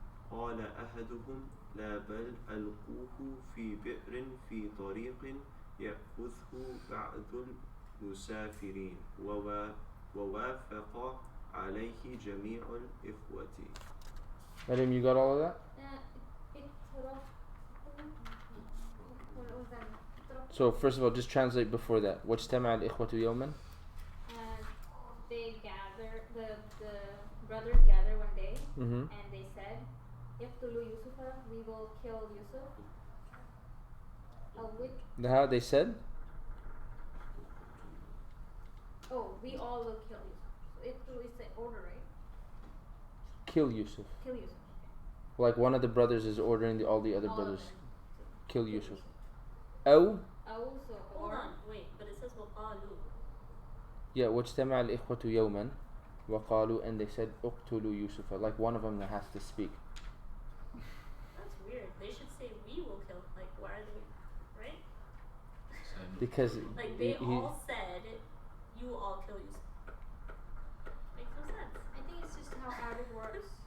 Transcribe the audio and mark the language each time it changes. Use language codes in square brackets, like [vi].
[ar] قال أحدهم لا بل ألقوه في بئر في طريق يأخذه بعض المسافرين ووافق عليه جميع الإخوة. [en] Madam, you got all of that? What was that? So first of all, just translate before that. [ar] واجتمع الإخوة يوما. [en] They gather, the brothers gather one day, Mm-hmm. and they said, [ar] "Iqtulu Yusufa, [en] we will kill Yusuf." How they said? Oh, we all will kill Yusuf. So Iqtulu is the order, right? Kill Yusuf. Kill Yusuf. Like one of the brothers is ordering all the other All brothers. of them. Kill Yusuf. [ar] أو [en] Also, Hold on, wait, but it says وقالوا. yeah, [ar] واجتمع الإخوة يوما وقالوا, [en] and they said [ar] اقتلوا يوسف. [en] Like one of them that has to speak. That's weird. They should say we will kill. Like, why are they, right? Because Like they he- all said, you will all kill Yusuf. Makes no sense. I think it's just how Arabic works.